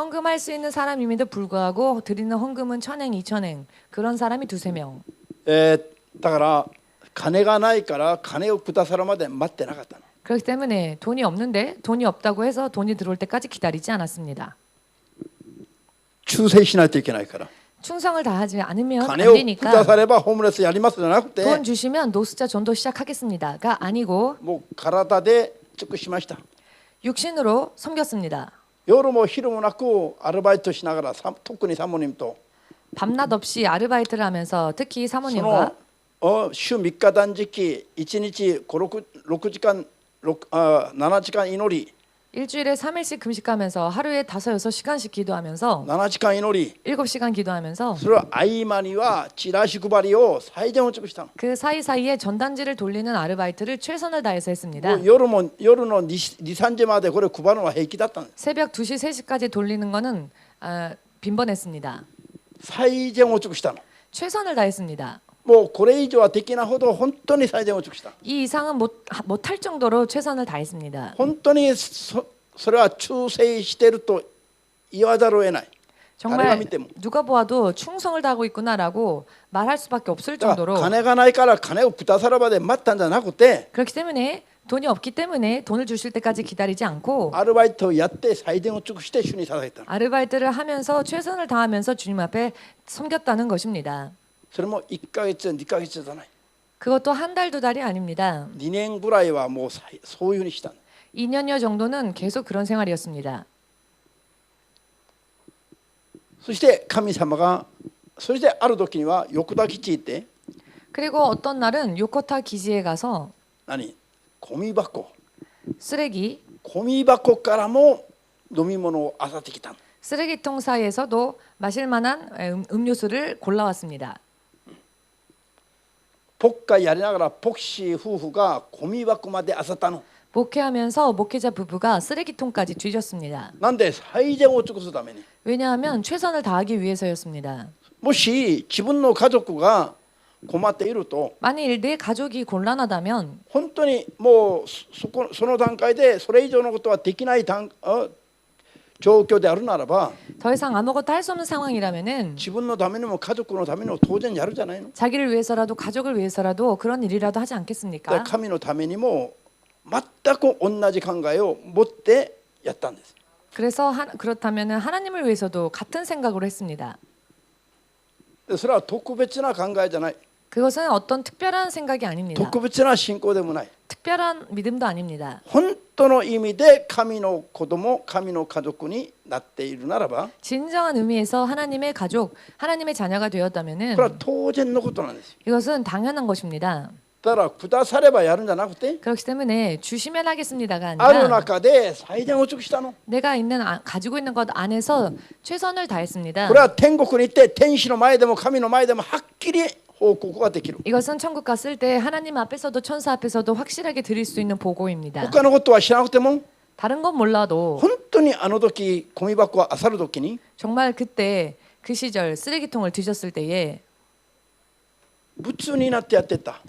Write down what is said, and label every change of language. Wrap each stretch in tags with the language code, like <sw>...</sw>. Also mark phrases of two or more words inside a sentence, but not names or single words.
<ko>헌금할 수 있는 사람임에도 불구하고 드리는 헌금은 1000행, 2000행 그런 사람이 두세 명.</ko> <ja>だから金がないから金をくださるまで待ってなかったの。</ja> <ko>그렇기 때문에 돈이 없는데 돈이 없다고 해서 돈이 들어올 때까지 기다리지 않았습니다.</ko> <ja>忠誠しないといけないから</ja> <ko>충성을 다하지 않으면 안</ko> <ja>金をくだ</ja> <ko>되니까</ko> <ja>さればホームレスやりますじゃなくて</ja> <ko>돈 주시면 노숙자 전도 시작하겠습니다가 아니고</ko> <ja>もう体で尽くしました。</ja> <ko>육신으로 섬겼습니다.</ko> <ja>夜も昼もなくアルバイトしながら特にサモニムと</ja> <ko>밤낮 없이 아르바이트를 하면서 특히</ko> <ja>その</ja> <ko>사모님과</ko> <ja>週3日断食1日6時間7時間祈り</ja> <ko>일주일에 3일씩 금식하면서 하루에 5, 6시간씩 기도하면서</ko> <ja>7 時間祈り</ja> <ko>7시간 기도하면서</ko> <ja>それは合間にはチラシ配りを最善を尽くしたの。</ja> <ko>그 사이사이에 전단지를 돌리는 아르바이트를 최선을 다해서 했습니다.</ko> <ja>もう夜の2、3時までこれ配るのは平気だったんです。</ja> <ko>새벽 2시, 3시까지 돌리는 거는 빈번했습니다.</ko> <ja>最善を尽くしたの。</ja> <ko>최선을 다했습니다.</ko> <ja>もうこれ以上はできないほど本当に最善を尽くした。</ja> <ko>이 이상은 못할 정도로 최선을 다했습니다.</ko> <ja>本当にそれは忠誠していると言わざるを得ない。</ja> <ko>정말 누가 보아도 충성을 다하고 있구나라고 말할 수밖에 없을</ko> <ja>だから</ja> <ko>정도로</ko> <ja>金がないから金をくださるまで待ったんじゃなくて</ja> <ko>그렇기 때문에 돈이 없기 때문에 돈을 주실 때까지 기다리지 않고</ko> <ja>アルバイトをやって最善を尽くして主に捧げたの。</ja> <ko>아르바이트를 하면서 최선을 다하면서 주님 앞에 섬겼다는 것입니다.</ko> <ja>それも1ヶ月2ヶ月じゃない。</ja> <ko>그것도 한 달, 두 달이 아닙니다.</ko> <ja>2 年ぐらいはもうそういうふうにしたの。</ja> <ko>2년여 정도는 계속 그런 생활이었습니다.</ko> <ja>そして神様がそしてある時には横田基地行って</ja> <ko>그리고 어떤 날은 요코타 기지에 가서</ko> <ja>ゴミ箱</ja> <ko>쓰레기</ko> <ja>ゴミ箱からも飲み物を漁ってきたの。</ja> <ko>쓰레기통 사이에서도 마실 만한 음료수를 골라왔습니다.</ko> <ja>牧会やりながら牧師夫婦がゴミ箱まで漁ったの。</ja> <ko>목회하면서 목회자 부부가 쓰레기통까지 뒤졌습니다.</ko> <ja>なんで最善を尽くすために。</ja> <ko>왜냐하면 최선을 다하기 위해서였습니다.</ko> <ja>もし自分の家族が困っていると</ja> <ko>만일 내 가족이 곤란하다면</ko> <ja>本当にもうその段階でそれ以上のことはできない状況であるならば</ja> <ko>더 이상 아무것도 할 수 없는 상황이라면은</ko> <ja>自分のためにも家族のためにも当然やるじゃないの。</ja> <ko>자기를 위해서라도 가족을 위해서라도 그런 일이라도 하지 않겠습니까?</ko> <ja>神のためにも全く同じ考えを持ってやったんです。</ja> <ko>그래서 그렇다면은 하나님을 위해서도 같은 생각으로 했습니다.</ko> <ja>それは特別な考えじゃない。</ja> <ko>그것은 어떤 특별한 생각이 아닙니다.</ko> <ja>特別な信仰でもない。</ja> <ko>특별한 믿음도 아닙니다.</ko> <ja>本当の意味で神の子供、神の家族になっているならば、</ja> <ko>진정한 의미에서 하나님의 가족, 하나님의 자녀가 되었다면은</ko> <ja>これは当然のことなんです。</ja> <ko>이것은 당연한 것입니다.</ko> <ja>だからくださればやるんじゃなくて、</ja> <ko>그렇기 때문에 주시면 하겠습니다가</ko> <ja>ある</ja> <ko>아니라</ko> <ja>中で最善を尽くしたの。</ja> <ko>내가 가지고 있는 것 안에서 최선을 다했습니다.</ko> <ja>これは天国に行って天使の前でも神の前でもはっきり報告ができる。</ja> <ko>이것은 천국 갔을 때 하나님 앞에서도 천사 앞에서도 확실하게 드릴 수 있는 보고입니다.</ko> <ja>他のことは知らなくても</ja> <ko>다른 건 몰라도</ko> <ja>本当にあの時ゴミ箱を漁る時に</ja> <ko>정말 그때 그 시절 쓰레기통을 뒤졌을 때에</ko> <ja>普通になってやってった。</ja>